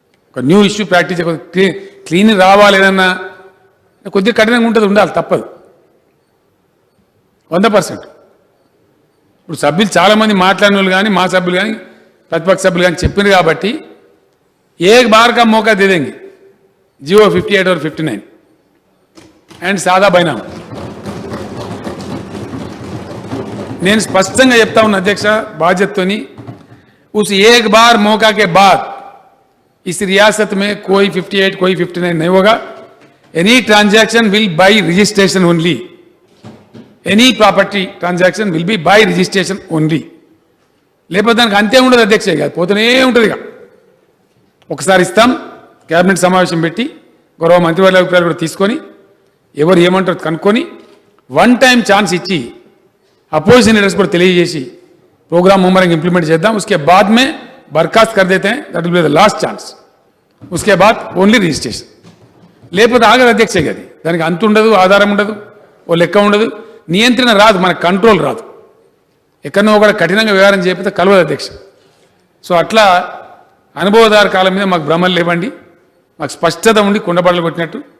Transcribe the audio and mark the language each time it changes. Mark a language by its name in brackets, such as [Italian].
[Telugu] ఒక new issue practice clean రావాలి ఏదన్నా కొద్దిగా కఠినంగా ఉంటుంది, ఉండాలి, తప్పదు 100%. ఇప్పుడు సభ్యులు చాలామంది మాట్లాడిన వాళ్ళు కానీ మా సభ్యులు కానీ ప్రతిపక్ష సభ్యులు కానీ చెప్పింది కాబట్టి [Hindi] एक बार का मौका दे देंगे, जियो 58 और 59 एंड सादा बैनाम. [Telugu] నేను స్పష్టంగా చెప్తా ఉన్నా అధ్యక్ష బాధ్యతతోని, [Hindi] उस एक बार मौका के बाद इस रियासत में कोई 58 कोई 59 नहीं होगा. [English] Any transaction will by registration only. Any property transaction will be by registration only. [Telugu] లేకపోతే దానికి అంతే ఉండదు అధ్యక్ష, ఇక పోతూనే ఉంటుంది. ఇక ఒకసారి ఇస్తాం, క్యాబినెట్ సమావేశం పెట్టి గౌరవ మంత్రివర్గ అభిప్రాయాలు కూడా తీసుకొని ఎవరు ఏమంటారో కనుక్కొని 1 time ఛాన్స్ ఇచ్చి [Hindi] अपोजिशन लीडर्स को [Telugu] తెలియజేసి प्रोग्राम मुमरंग इंप्लीमेंट చేద్దాం. [Hindi] उसके बाद में बर्खास्त कर देते हैं, [English] That will be the last chance. [Hindi] उसके बाद ओनली रजिस्ट्रेशन. [Telugu] లేకపోతే ఆగదు అధ్యక్ష. అది దానికి అంత ఉండదు, ఆధారం ఉండదు, ఓ లెక్క ఉండదు, నియంత్రణ రాదు, మన కంట్రోల్ రాదు. ఎక్కడో ఒకటి కఠినంగా వ్యవహారం చేయకపోతే కలవదు అధ్యక్ష. సో అట్లా అనుభవదారు కాలం మీద మాకు భ్రమలు లేవండి, మాకు స్పష్టత ఉండి కుండబడలు కొట్టినట్టు.